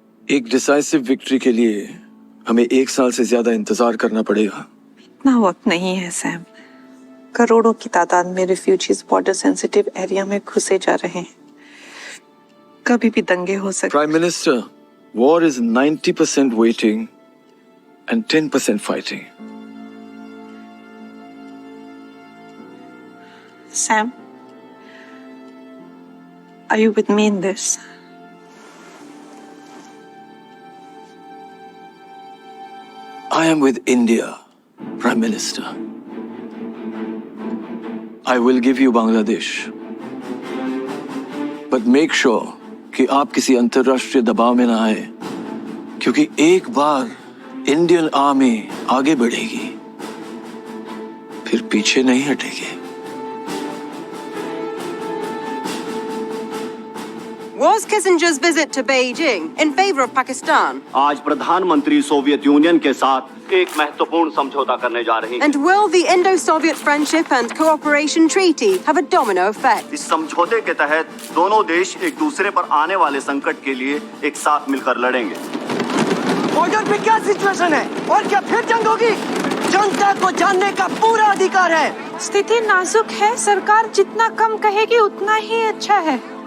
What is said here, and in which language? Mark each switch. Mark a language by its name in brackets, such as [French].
[Hindi] एक decisive victory के लिए हमें 1 साल से ज्यादा इंतजार करना पड़ेगा। इतना वक्त नहीं है सैम। करोड़ों की तादाद में रिफ्यूजीज बॉर्डर सेंसिटिव एरिया में घुसे जा रहे हैं। कभी भी दंगे हो सकते। Prime minister, [English] war is 90% waiting and 10% fighting. Sam, are you with me in this? I am with India, Prime Minister. I will give you Bangladesh. But make sure [Hindi] कि आप किसी अंतरराष्ट्रीय दबाव में ना आए, क्योंकि एक बार इंडियन आर्मी आगे बढ़ेगी, फिर पीछे नहीं हटेगी। [English] Was Kissinger's visit to Beijing in favor of Pakistan? [Hindi] आज प्रधानमंत्री सोवियत यूनियन के साथ एक महत्वपूर्ण समझौता करने जा रही हैं। [English] And will the Indo-Soviet Friendship and Cooperation Treaty have a domino effect? [Hindi] इस समझौते के तहत दोनों देश एक दूसरे पर आने वाले संकट के लिए एक साथ मिलकर लड़ेंगे। बॉर्डर पे क्या सिचुएशन है और क्या फिर जंग होगी? जनता को जानने का पूरा अधिकार है। स्थिति नाजुक है, सरकार जितना कम कहेगी उतना ही अच्छा है।